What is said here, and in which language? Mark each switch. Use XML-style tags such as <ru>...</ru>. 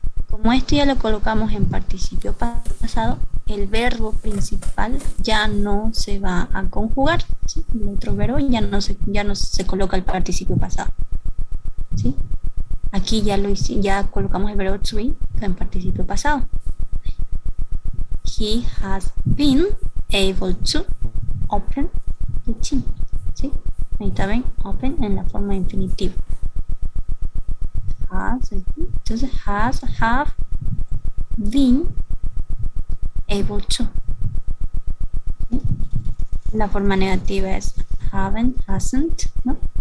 <es>Como esto ya lo colocamos en participio pasado, el verbo principal ya no se va a conjugar, ¿sí? El otro verbo ya no se coloca el participio pasado, ¿sí? Aquí ya colocamos el verbo to be en participio pasado.</es> <en>He has been able to open the tin,</en> <es>¿sí? Ahí está bien, open en la forma infinitiva. Entonces have been able to, ¿sí? La forma negativa es haven't, hasn't, ¿no?</es>